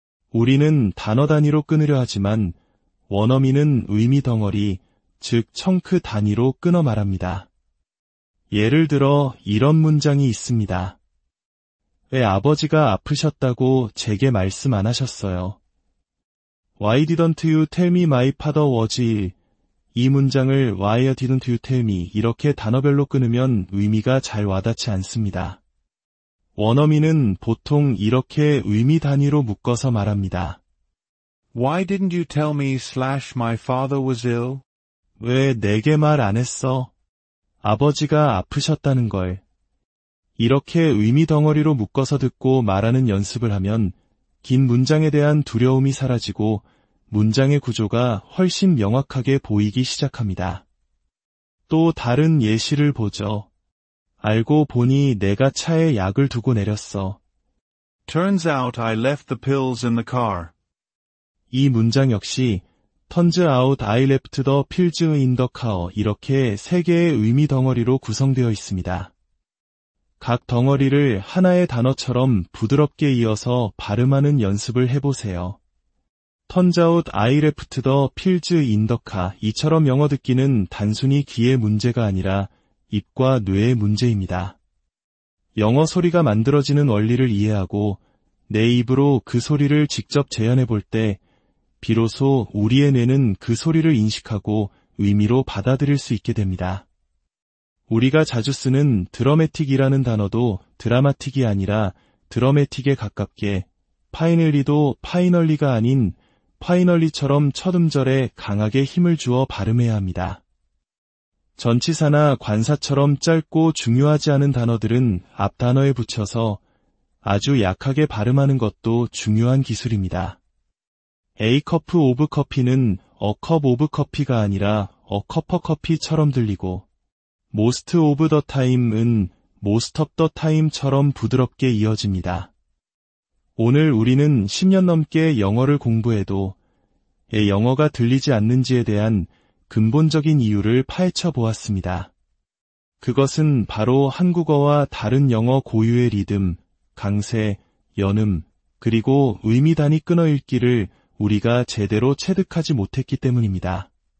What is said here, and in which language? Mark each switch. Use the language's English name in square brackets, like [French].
[Korean] 우리는 단어 단위로 끊으려 하지만 원어민은 의미 덩어리, 즉 청크 단위로 끊어 말합니다. 예를 들어 이런 문장이 있습니다. 왜 아버지가 아프셨다고 제게 말씀 안 하셨어요? [English] Why didn't you tell me my father was ill? [Korean] 이 문장을 [English] Why didn't you tell me [Korean] 이렇게 단어별로 끊으면 의미가 잘 와닿지 않습니다. 원어민은 보통 이렇게 의미 단위로 묶어서 말합니다. [English] Why didn't you tell me my father was ill? [Korean] 왜 내게 말 안 했어? 아버지가 아프셨다는 걸. 이렇게 의미 덩어리로 묶어서 듣고 말하는 연습을 하면 긴 문장에 대한 두려움이 사라지고 문장의 구조가 훨씬 명확하게 보이기 시작합니다. 또 다른 예시를 보죠. 알고 보니 내가 차에 약을 두고 내렸어. [English] Turns out I left the pills in the car. [Korean] 이 문장 역시 [English] Turns out I left the pills in the car [Korean] 이렇게 세 개의 의미 덩어리로 구성되어 있습니다. 각 덩어리를 하나의 단어처럼 부드럽게 이어서 발음하는 연습을 해보세요. [English] Turns out I left the pills in the car [Korean] 이처럼 영어 듣기는 단순히 귀의 문제가 아니라 입과 뇌의 문제입니다. 영어 소리가 만들어지는 원리를 이해하고 내 입으로 그 소리를 직접 재현해 볼 때 비로소 우리의 뇌는 그 소리를 인식하고 의미로 받아들일 수 있게 됩니다. 우리가 자주 쓰는 드러매틱이라는 단어도 드라마틱이 아니라 드러매틱에 가깝게 파이널리도 파이널리가 아닌 파이널리처럼 첫 음절에 강하게 힘을 주어 발음해야 합니다. 전치사나 관사처럼 짧고 중요하지 않은 단어들은 앞 단어에 붙여서 아주 약하게 발음하는 것도 중요한 기술입니다. A cup of coffee는 a cup of coffee가 아니라 a cup of coffee처럼 들리고 [English] most of the time [Korean] 은 most of the time처럼 부드럽게 이어집니다. 오늘 우리는 10년 넘게 영어를 공부해도 왜 영어가 들리지 않는지에 대한 근본적인 이유를 파헤쳐 보았습니다. 그것은 바로 한국어와 다른 영어 고유의 리듬, 강세, 연음, 그리고 의미 단위 끊어 읽기를 우리가 제대로 체득하지 못했기 때문입니다.